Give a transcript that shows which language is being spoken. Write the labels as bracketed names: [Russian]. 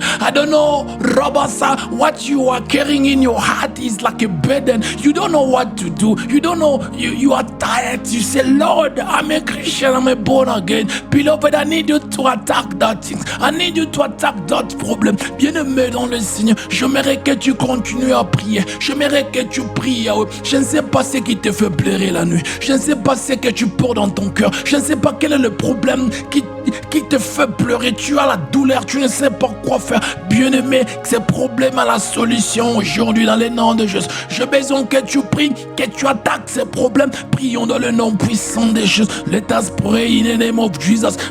[English] I don't know, Rabasa, what you are carrying in your heart is like a burden. You don't know what to do. You don't know, you are tired. You say, Lord, I'm a Christian, I'm a born again. Beloved, I need you to attack that thing. I need you to attack that problem. [French] Bien-aimé dans le Seigneur, j'aimerais que tu continues à prier. J'aimerais que tu pries. Je ne sais pas ce qui te fait pleurer la nuit. Je ne sais pas ce que tu portes dans ton cœur. Je ne sais pas quoi? Quel est le problème qui te fait pleurer? Tu as la douleur, tu ne sais pas quoi faire. Bien-aimé, ces problèmes à la solution aujourd'hui dans le nom de Jésus. J'ai besoin que tu pries, que tu attaques ces problèmes. Prions dans le nom puissant de Jésus. [English] Let us pray in the name of Jesus.